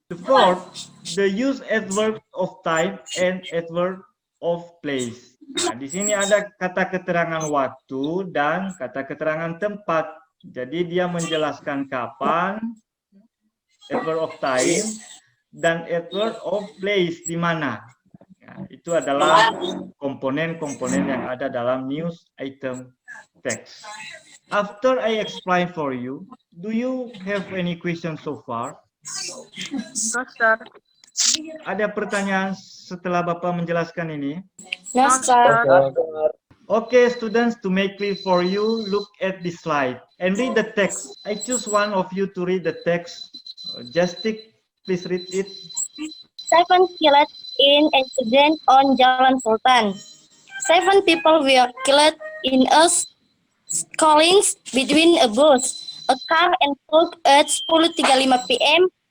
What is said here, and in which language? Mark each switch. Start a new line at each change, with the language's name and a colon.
English: The fourth, the use adverb of time and adverb of place.
Indonesian: Nah, di sini ada kata keterangan waktu dan kata keterangan tempat. Jadi dia menjelaskan kapan
English: adverb of time, dan adverb of place di mana.
Indonesian: Ya, itu adalah komponen-komponen yang ada dalam news item text.
English: After I explain for you, do you have any questions so far? No, sir.
Indonesian: Ada pertanyaan setelah Bapak menjelaskan ini?
English: No, sir. Okay, students, to make clear for you, look at this slide and read the text. I choose one of you to read the text. Justik, please read it. 7 killed in accident on Jalan Sultan. 7 people were killed in a collision between a bus, a car and truck at 10.35 p.m.